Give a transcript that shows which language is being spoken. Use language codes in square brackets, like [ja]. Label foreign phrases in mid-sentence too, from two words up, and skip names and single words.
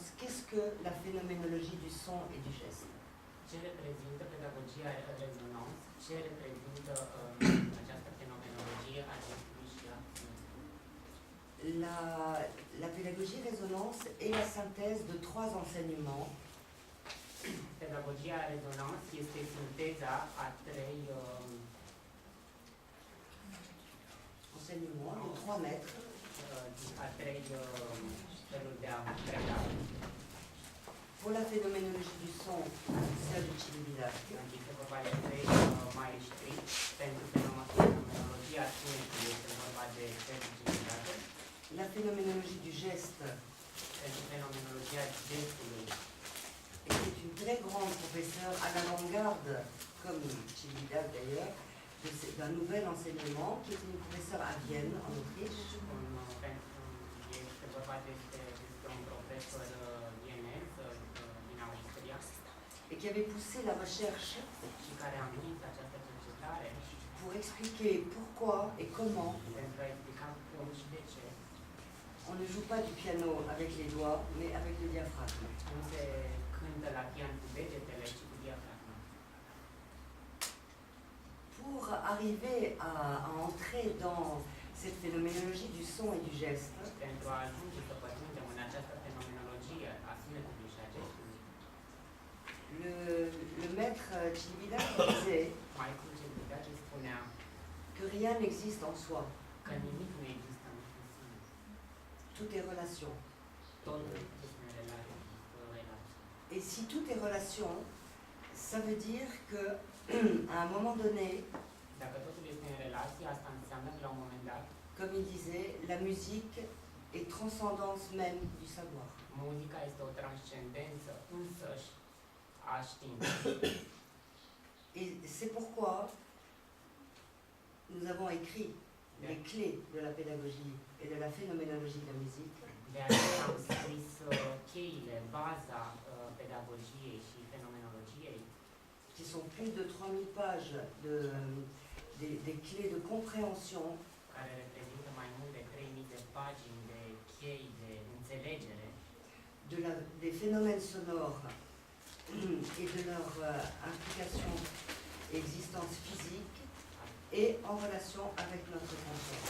[fr] Qu'est-ce que la phénoménologie du son et du geste? [ro] Ce reprezintă pedagogia rezonanță? Ce reprezintă această fenomenologie a gestului și a [fr] La pédagogie résonance est la synthèse de trois enseignements. [ro] Pedagogia rezonanță este sinteza a trei [fr] enseignements de 3 maîtres. [ro] A trei feluri de a preda. [fr] Pour la phénoménologie du son, celle de Celibidache. [ro] Adică vorba de trei maestri. Pentru fenomenologia sunetului este vorba de Celibidache. [fr] La phénoménologie du geste. [ro] Pentru fenomenologia gestului. [fr] Était une très grande professeure à l'avant-garde, comme Celibidache d'ailleurs, d'un nouvel enseignement, qui était une professeure à Vienne, en Autriche. [ro] Este vorba despre un profesor vienez din Austria. [fr] et qui avait poussé la recherche [ro] și care a împins această cercetare [fr] pour expliquer pourquoi et comment [ro] pentru a explica cum și de ce [fr] on ne joue pas du piano avec les doigts, mais avec le diaphragme. [ro] nu se cântă la pian cu degetele, ci cu diafragma. [fr] Pour arriver à entrer dans cette phénoménologie du son et du geste, [ro] Pentru a ajunge să pătrundem în această fenomenologie a sunetului și a gestului, [fr] le maître Chilvida disait [ro] Michael Celibidache spunea [fr] que rien n'existe en soi, [ro] că nimic nu există în sine. [fr] tout est relation. [ro] Totul este în relație. [fr] Et si tout est relation, ça veut dire que à un moment donné, [ro] Dacă totul este în relație, asta înseamnă că la un moment dat, [fr] comme il disait, la musique est transcendance même du savoir. [ro] muzica este o transcendență însăși a științei. [fr] Et c'est pourquoi nous avons écrit les clés de la pédagogie et de la phénoménologie de la musique, [ro] De aceea am scris cheile, baza pedagogiei și fenomenologiei, [fr] qui sont plus de 3000 pages des clés de compréhension [ro] care reprezintă mai mult de 3000 de pagini de chei de înțelegere [fr] des phénomènes sonores et de leur implication et existence physique et en relation avec notre conscience.